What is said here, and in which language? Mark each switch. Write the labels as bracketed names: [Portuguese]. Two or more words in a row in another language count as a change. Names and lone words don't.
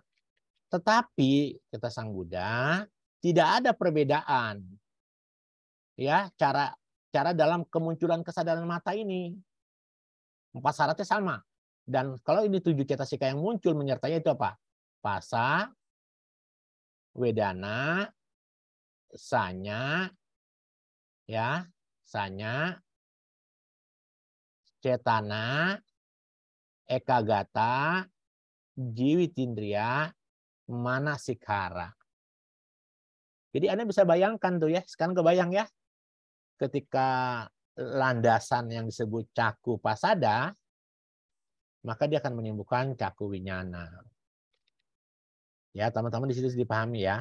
[Indonesian] Tetapi kata Sang Buddha, tidak ada perbedaan ya cara dalam kemunculan kesadaran mata ini. 4 syaratnya sama. Dan kalau ini 7 cetasika yang muncul menyertainya itu apa? [Pali] Pasa, wedana, sanya, ya, sanya, cetana, ekagata, jiwitindriya, manasikara. [Indonesian] Jadi Anda bisa bayangkan tuh ya, sekarang kebayang ya, ketika landasan yang disebut cakupasada, maka dia akan menimbulkan cakuwinyana. Ya, teman-teman di situ dipahami ya.